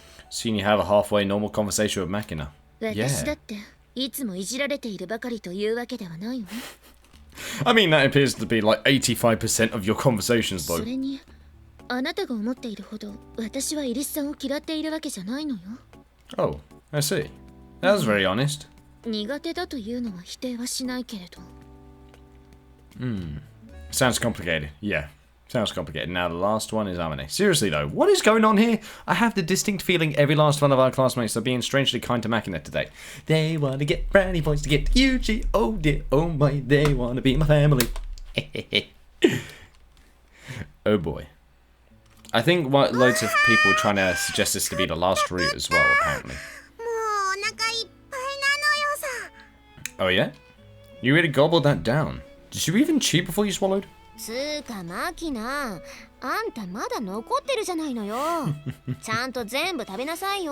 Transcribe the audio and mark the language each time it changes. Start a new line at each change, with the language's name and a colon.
English: Seeing you have a halfway normal conversation with Makina.
Japanese: 私だっていつもいじられているばかりというわけではないわ。
English: I mean, that appears to be like 85% of your conversations,
Japanese: そ
English: though.
Japanese: れにあなたが思っているほど私はイリスさんを嫌っているわけじゃないのよ。
English: Oh, I see. That was very honest.
Japanese: 苦手だというのは否定はしないけれど。
English: Sounds complicated. Yeah, sounds complicated. Now, the last one is Amane. Seriously, though, what is going on here? I have the distinct feeling every last one of our classmates are being strangely kind to Makina today. They want to get brownie points to get to Yuusha. Oh dear, oh my, they want to be my family. Oh boy. I think loads of people are trying to suggest this to be the last route as well, apparently.
Japanese: もうお腹いっぱいなのよさ。
English: Oh yeah? You really gobbled that down. Did you even chew before you swallowed?
Japanese: つーかマキナ、あんたまだ残ってるじゃないのよ。ちゃんと全部食べなさいよ。